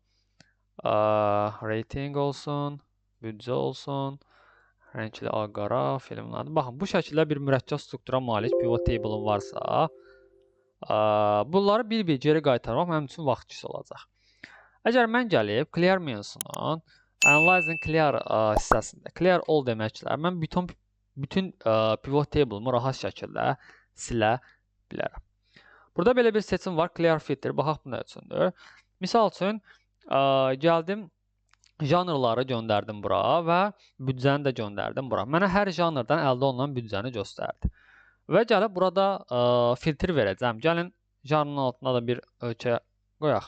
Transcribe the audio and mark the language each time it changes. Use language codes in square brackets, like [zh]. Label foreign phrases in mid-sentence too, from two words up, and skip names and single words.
[az] Rating olsun, büdcə olsun, rəngli ağ-qara, filmlərdir. Baxın, bu şəkildə bir mürəkkəb struktura malik [en] pivot table'ım [az] varsa, bunları bir-bir geri qaytarmaq mənim üçün vaxt kişi olacaq. Əgər mən gəlib clear menusunun [en] analyzing clear [az] hissəsində [en] clear all [az] deməklə mən bütün [en] pivot table'ımı [az] rahat şəkildə silə bilərəm. Burada belə bir seçim var, [en] clear filter. [az] Baxaq bu nə üçündür? Misal üçün gəldim janrları göndərdim bura və büdcəni də göndərdim bura. Mənə hər janrdan əldə olunan büdcəni göstərdi. Və gəlib burada filtr verəcəm. Gəlin janrın altına da bir ölçü qoyaq.